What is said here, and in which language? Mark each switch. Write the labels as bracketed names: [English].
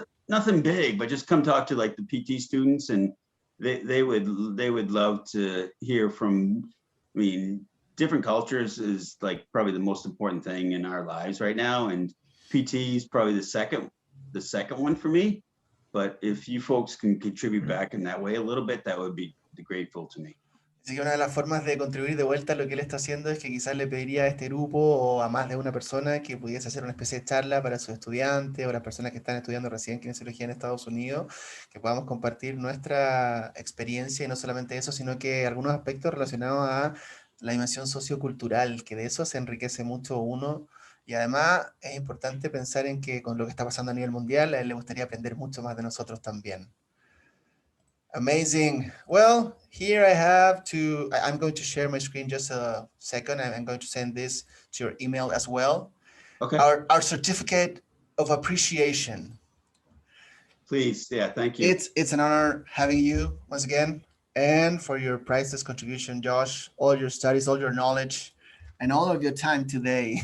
[English] Nothing big, but just come talk to like the PT students, and they would love to hear from. I mean, different cultures is like probably the most important thing in our lives right now, and PT is probably the second one for me. But if you folks can contribute back in that way a little bit, that would be grateful to me. [Spanish] Así que una de las formas de contribuir de vuelta a lo que él está haciendo es que quizás le pediría a este grupo o a más de una persona que pudiese hacer una especie de charla para sus estudiantes o las personas que están estudiando recién kinesiología en Estados Unidos, que podamos compartir nuestra experiencia y no solamente eso, sino que algunos aspectos relacionados a la dimensión sociocultural, que de eso se enriquece mucho uno. Y además es importante pensar en que con lo que está pasando a nivel mundial, a él le gustaría aprender mucho más de nosotros también. [English] Amazing. Well, here I'm going to share my screen just a second. I'm going to send this to your email as well. Okay. Our certificate of appreciation. Please, yeah, thank you. It's an honor having you once again, and for your priceless contribution, Josh, all your studies, all your knowledge, and all of your time today.